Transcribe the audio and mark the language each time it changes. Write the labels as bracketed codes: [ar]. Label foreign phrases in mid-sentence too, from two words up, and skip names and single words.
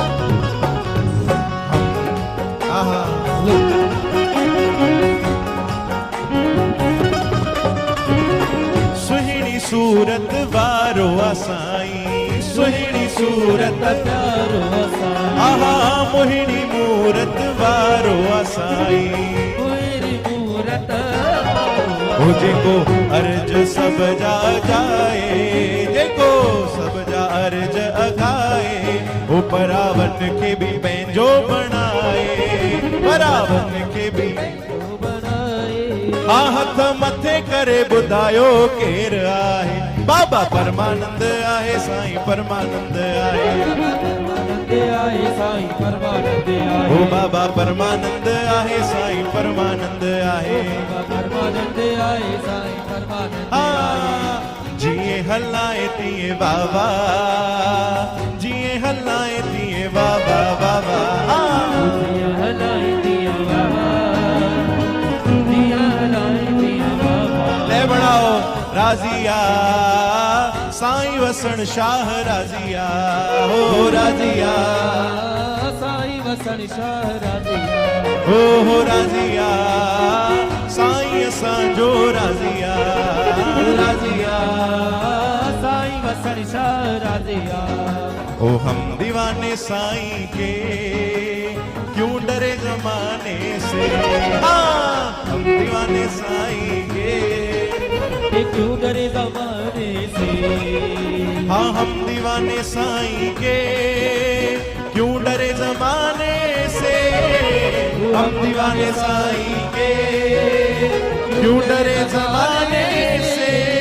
[sd] सुहिणी सूरत वारो साईं सुहिणी सूरत प्यारो साईं आहा मोहिनी मूरत वारो साईं ओ जेको अर्ज सब जा जाए जेको सब जा अर्ज अगाए ओ परावन खे भी पंहिंजो बणाए परावन खे भी आ हथ मथे करे ॿुधायो केर आहे बाबा परमानंद आहे साईं परमानंद आहे साईं परमानंद ओ बाबा परमानंद आहे साईं परमानंद आहे परमानंद आहे साईं परमानंद जिए हलाए तीए बाबा जिए हलाए तीए बाबा बाबा जिए हलाए तीए बाबा जिए हलाए तीए बाबा ले बढ़ाओ राजिया साईं वसण शाह राजिया हो राजिया साईं वसण शाह राजिया हो राजिया साईं असांजो राजिया राजिया साईं वसण शाह राजिया [hi] ओ हम दीवाने साईं के क्यों डरे जमाने से हम दीवाने साईं के क्यों डरे जमाने से हाँ हम दीवाने साईं के क्यों डरे जमाने से हम दीवाने साईं के क्यों डरे जमाने से